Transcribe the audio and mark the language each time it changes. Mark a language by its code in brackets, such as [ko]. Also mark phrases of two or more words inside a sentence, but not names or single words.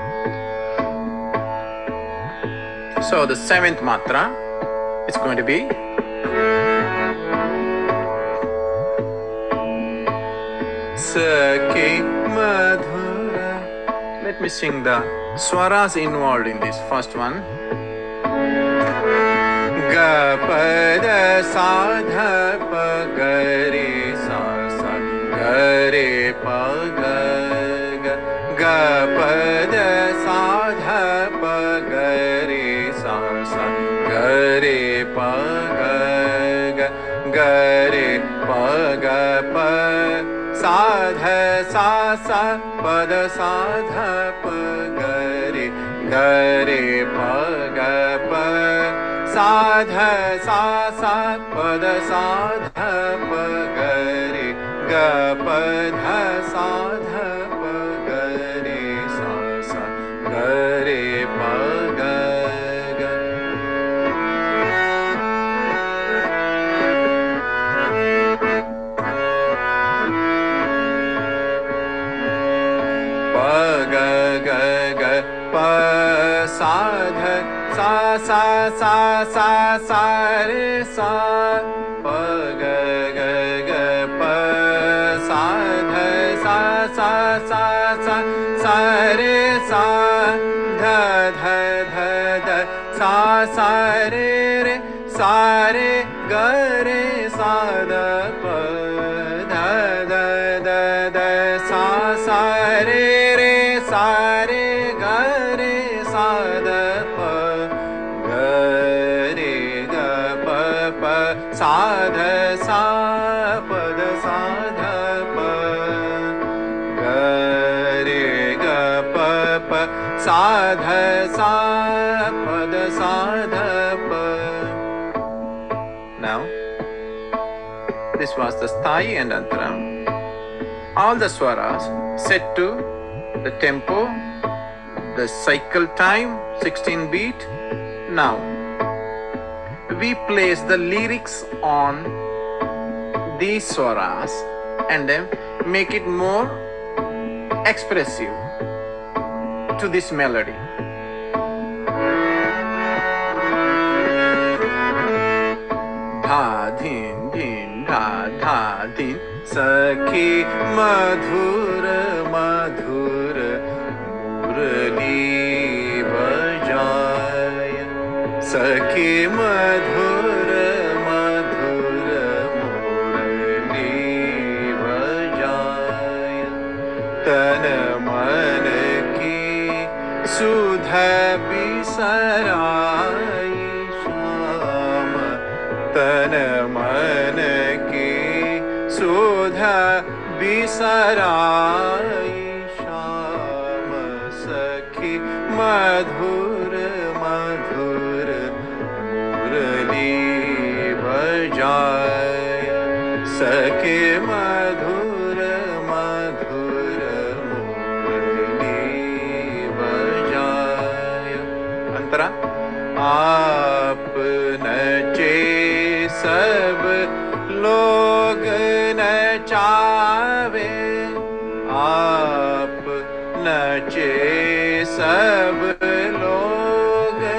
[en] So the 7th matra is going to be Sakhi Madhura. Let me sing the swaras involved in this first one. Ga pada sa dha pa ga re sa sa ga re pa ga ga. Ga pada sa dha pa ga re sa sa ga re pa ga ga. Ga re pa ga pa. Sadha sa sa pada sadha pa ga re pa ga pa. Sadha sa sa pada sadha pa ga re ga pa dha sadha pa ga re sa sa ga re pa ga ga. Sadha sa sa sa sa sa re sa pa ga ga ga pa. Sadha sa sa sa sa sa re sa dha dha dha dha sa sa re re sa re ga re sa da pa dha dha dha dha sa sa re re sa re ga re sa da pa ga re ga pa pa. Sadha sa pa da sa dha pa ga re ga pa pa. Sadha sa pa da sa dha pa. Now this was the Sthai and Antara. All the swaras set to the tempo, the cycle time, 16 beat. Now we place the lyrics on these swaras and then make it more expressive to this melody. Dha din din dha dha din. [hi] सखी मधुर मधुर मुरली बजाय. सखी मधुर मधुर मुरली बजाय. तन मन की सुधा बिसराई श्याम तन मन की सुधा बिसराई श्याम सखी मधुर मधुर मुरली बजाय सखी मधुर मधुर मुरली बजाय अंतरा आप नचे सब लोग नचावे आप नचे सब लोग